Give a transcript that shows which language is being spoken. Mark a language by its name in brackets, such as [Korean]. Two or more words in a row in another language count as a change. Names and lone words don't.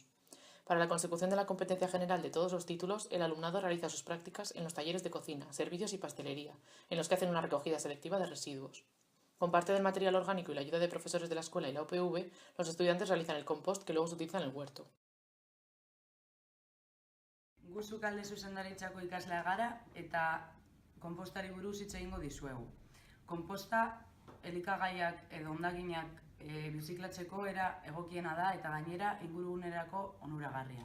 [Spanish] Para la consecución de la competencia general de todos los títulos, el alumnado realiza sus prácticas en los talleres de cocina, servicios y pastelería, en los que hacen una recogida selectiva de residuos. Con parte del material orgánico y la ayuda de profesores de la escuela y la UPV, los estudiantes realizan el compost que luego se utiliza en el huerto. [Basque] Gu Sukalde zuzendaritzako ikaslea gara eta konpostari buruz hitz egingo dizuegu. Konposta elikagaiak edo hondakinak birziklatzeko era egokiena da eta gainera ingurugunerako onuragarria.